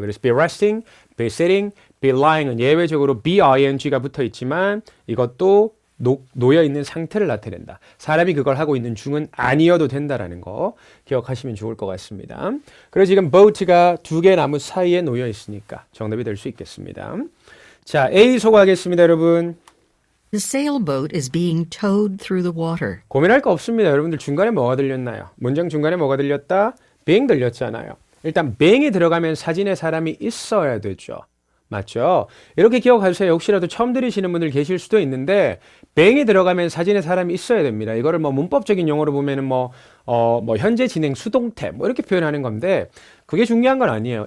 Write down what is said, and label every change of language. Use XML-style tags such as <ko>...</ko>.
<ko>그래서 be resting, be sitting, be lying은 예외적으로 be-ing가 붙어 있지만 이것도 놓여 있는 상태를 나타낸다. 사람이 그걸 하고 있는 중은 아니어도 된다라는 거 기억하시면 좋을 것 같습니다. 그래서 지금 boat가 두 개의 나무 사이에 놓여 있으니까 정답이 될 수 있겠습니다. 자, A 소개하겠습니다, 여러분.</ko> <en>The sailboat is being towed through the water.</en> <ko>고민할 거 없습니다. 여러분들 중간에 뭐가 들렸나요? 문장 중간에 뭐가 들렸다? being 들렸잖아요. 일단 being이 들어가면 사진에 사람이 있어야 되죠. 맞죠? 이렇게 기억하세요. 혹시라도 처음 들으시는 분들 계실 수도 있는데 being이 들어가면 사진에 사람이 있어야 됩니다. 이거를 뭐 문법적인 용어로 보면은 뭐 현재 진행 수동태 뭐 이렇게 표현하는 건데 그게 중요한 건 아니에요.</ko>